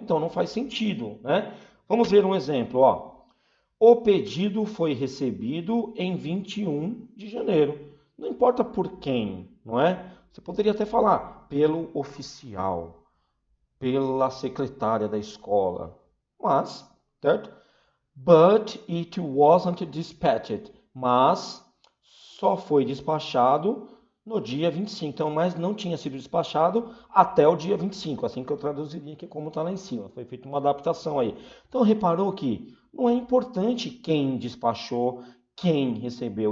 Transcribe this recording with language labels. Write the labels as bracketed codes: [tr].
[pt] Então não faz sentido, né? Vamos ver um exemplo, ó. O pedido foi recebido em 21 de janeiro. Não importa por quem, não é? Você poderia até falar pelo oficial, pela secretária da escola. Mas, certo? [en] But it wasn't dispatched. [pt] Mas só foi despachado no dia 25. Então, mas não tinha sido despachado até o dia 25. Assim que eu traduziria aqui como está lá em cima. Foi feita uma adaptação aí. Então, reparou que não é importante quem despachou, quem recebeu.